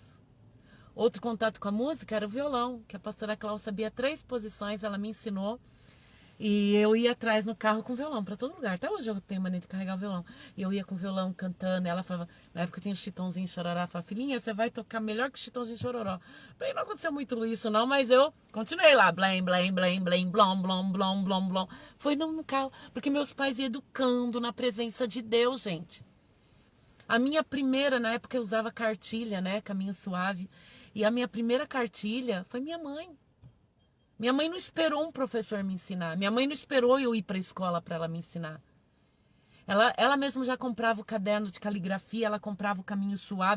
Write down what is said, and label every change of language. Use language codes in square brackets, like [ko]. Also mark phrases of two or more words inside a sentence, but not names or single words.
[pt] Outro contato com a música era o violão, que a pastora Cláudia sabia 3 posições, ela me ensinou. E eu ia atrás no carro com violão, para todo lugar. Até hoje eu tenho mania de carregar o violão. E eu ia com o violão cantando. E ela falava, na época tinha o Chitãozinho e Chororó. Ela falava, filhinha, você vai tocar melhor que o Chitãozinho e Chororó. Bem, não aconteceu muito isso não, mas eu continuei lá. Blém, blém, blém, blém, blom, blom, blom, blom, blom. Foi no carro, porque meus pais iam educando na presença de Deus, gente. A minha primeira, na época eu usava cartilha, né, Caminho Suave. E a minha primeira cartilha foi minha mãe. Minha mãe não esperou um professor me ensinar. Minha mãe não esperou eu ir para a escola para ela me ensinar. Ela mesma já comprava o caderno de caligrafia, ela comprava o Caminho Suave.